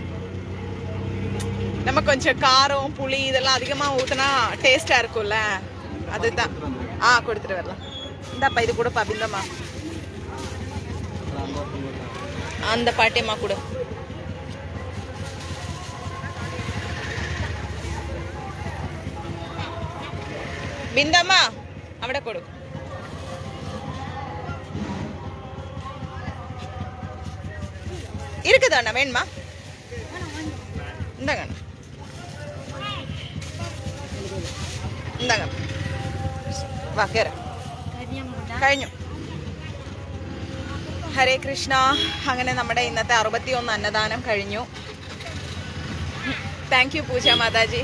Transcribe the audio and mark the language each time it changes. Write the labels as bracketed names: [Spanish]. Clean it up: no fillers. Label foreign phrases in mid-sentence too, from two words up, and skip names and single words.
[Tamil] நம்ம கொஞ்சம் காரம் புளி இதெல்லாம் அதிகமா ஊத்துனா டேஸ்டா இருக்கும்ல, அதுதான். கொடுத்துட்டு வரலாம். இந்தாப்பா, இது கூட பபிந்தம்மா. அந்த பாட்டியம்மா கூட. [Malayalam] பிந்தம்மா അവിടെ കൊടു. [Tamil] இருக்குதா அண்ணா? வேணுமா? இந்தாங்க ഇந்தாங்க. [Malayalam] വാ, കയറാം. കഴിഞ്ഞു. ഹരേ കൃഷ്ണ. അങ്ങനെ നമ്മുടെ ഇന്നത്തെ 61 അന്നദാനം കഴിഞ്ഞു. [English] thank you [Malayalam] പൂജ മാതാജി.